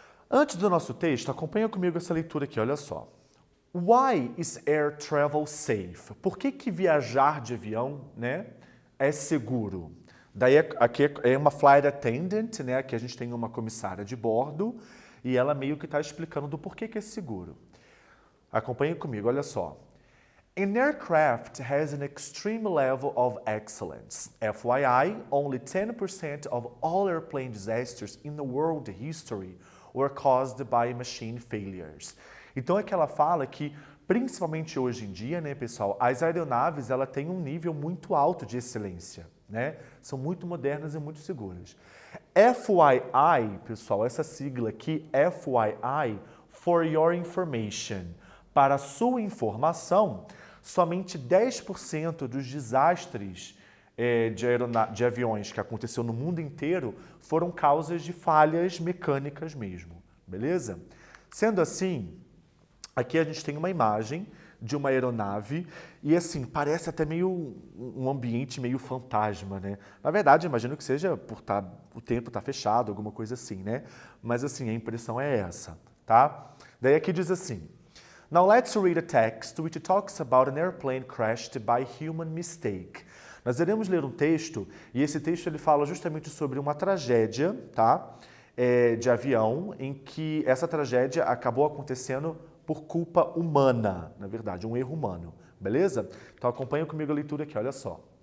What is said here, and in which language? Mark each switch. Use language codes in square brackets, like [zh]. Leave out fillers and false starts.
[pt] Antes do nosso texto, acompanha comigo essa leitura aqui, olha só. [en] Why is air travel safe? [pt] Por que viajar de avião, né, é seguro? Daí aqui é uma flight attendant, né, que a gente tem uma comissária de bordo e ela meio que está explicando do porquê que é seguro. Acompanhe comigo, olha só. [en] An aircraft has an extreme level of excellence. FYI, only 10% of all airplane disasters in the world history were caused by machine failures. [pt] Então é que ela fala que, principalmente hoje em dia, né, pessoal, as aeronaves ela têm um nível muito alto de excelência, né? São muito modernas e muito seguras. FYI, pessoal, essa sigla aqui, FYI, [en] for your information, [pt] para sua informação, somente 10% dos desastres de aviões que aconteceu no mundo inteiro foram causas de falhas mecânicas mesmo, beleza? Sendo assim, aqui a gente tem uma imagem de uma aeronave e assim, parece até meio um ambiente meio fantasma, né? Na verdade, imagino que seja por o tempo tá fechado, alguma coisa assim, né? Mas assim, a impressão é essa, tá? Daí aqui diz assim: [en] Now let's read a text which talks about an airplane crashed by human mistake. [pt] Nós iremos ler um texto e esse texto ele fala justamente sobre uma tragédia, tá? De avião, em que essa tragédia acabou acontecendo por culpa humana, na verdade, um erro humano, beleza? Então acompanha comigo a leitura aqui, olha só.